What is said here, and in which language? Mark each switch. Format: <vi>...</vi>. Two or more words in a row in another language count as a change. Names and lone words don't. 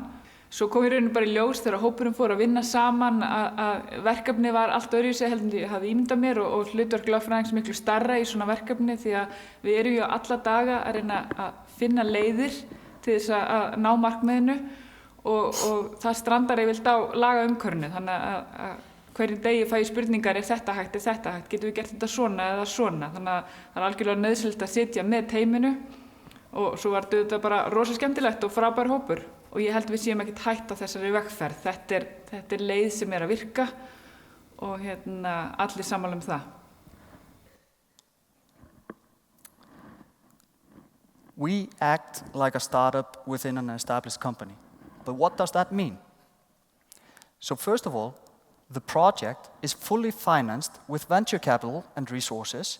<is>Svo kom í rauninu bara í ljós þegar hópurinn fór að vinna saman að verkefni var allt öðruvísi heldur en ég hafði ímyndað mér og hlutverk lögfræðings miklu stærra í svona verkefni því að við erum ju alla daga að reyna að finna leiðir til þess að ná markmiðinu og það strandar yfirleitt á lagaumhverfinu þannig að hverjum degi fæ ég spurningar, er þetta hægt, getum við gert þetta svona eða svona. Þannig að það algjörlega nauðsynlegt að sitja með teyminu og svo var þetta bara rosa skemmtilegt og frábær hópur. Og ég held við séum ekkert hætt á þessari vegferð. Þetta leið sem að virka og allir sammála það.</is> <en>We act like a startup within an established company. But what does that mean? So first of all, the project is fully financed with venture capital and resources.</en>